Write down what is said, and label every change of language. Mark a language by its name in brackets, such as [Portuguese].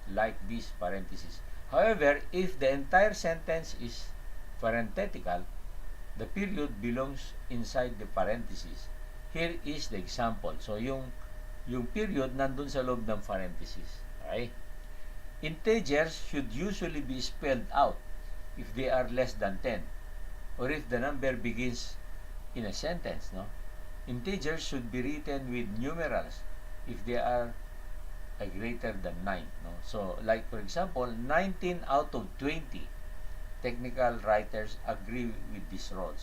[English] Like this, parenthesis. However, if the entire sentence is parenthetical, the period belongs inside the parenthesis. Here is the example. [Filipino] So, yung period nandun sa loob ng parenthesis. [English] Okay? Integers should usually be spelled out if they are less than 10 or if the number begins in a sentence. Integers should be written with numerals if they are greater than 9. So, like for example, 19 out of 20 technical writers agree with this rule.